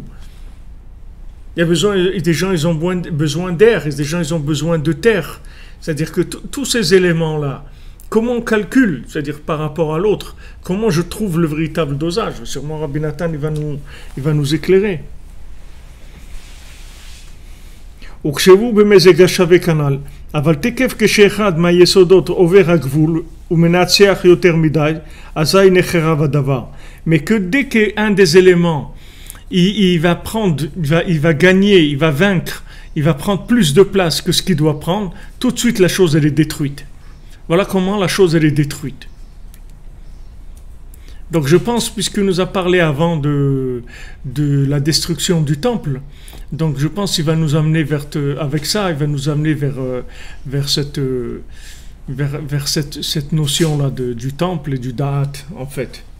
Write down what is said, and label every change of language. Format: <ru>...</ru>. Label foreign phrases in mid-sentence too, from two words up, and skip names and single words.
<fr>Il y a des gens ils ont besoin d'air, et des gens ils ont besoin de terre. C'est-à-dire que tous ces éléments-là, comment on calcule, c'est-à-dire par rapport à l'autre, comment je trouve le véritable dosage? Sûrement Rabbi Nathan il va nous éclairer.</fr> <he>וכשהוא במזג השווה כנ"ל, אבל תקף כשאחד מהיסודות עובר הגבול ומנצח יותר מדי, אזי נחרב הדבר.</he> <fr>Mais que dès qu'un des éléments, il va gagner, il va vaincre, il va prendre plus de place que ce qu'il doit prendre, tout de suite la chose elle est détruite. Voilà comment la chose elle est détruite. Donc je pense, puisqu'il nous a parlé avant de la destruction du temple, donc je pense qu'il va nous amener avec ça, il va nous amener vers cette notion-là du temple et du da'at, en fait.</fr>